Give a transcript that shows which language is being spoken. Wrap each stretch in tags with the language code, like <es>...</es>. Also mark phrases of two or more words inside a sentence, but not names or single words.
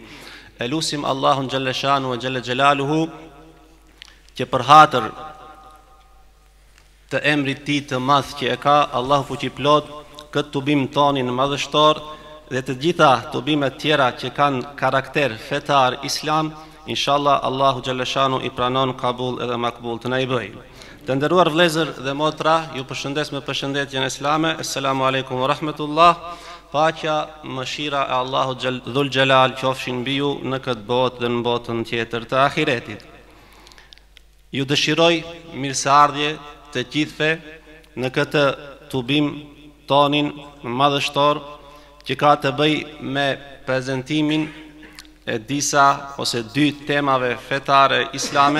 <sq>Elusim Allahun</sq> <ar>جل شأنه وجل جلاله</ar> <sq>që për hatër të emrit tij të madh që e ka Allahu fuqiplot këtë tubim tonin madhështor dhe të gjitha tubimet tjera që kanë karakter fetar islam, inshallah Allahu xhaleshanu I pranon kabul edhe makbul të na I bëj. Të nderuar vëllezër dhe motra, ju përshëndes me përshëndetjen islame.</sq> <ar>السلام عليكم ورحمة الله.</ar> <sq>Paqja, mëshira e Allahut</sq> <ar>ذو الجلال</ar> <sq>qofshin mbi ju në këtë botë dhe në botën tjetër të ahiretit. Ju dëshiroj mirëseardhje të gjithëve në këtë tubim tonin madhështor që ka të bëj me prezentimin e disa ose dy temave fetare islame.</sq>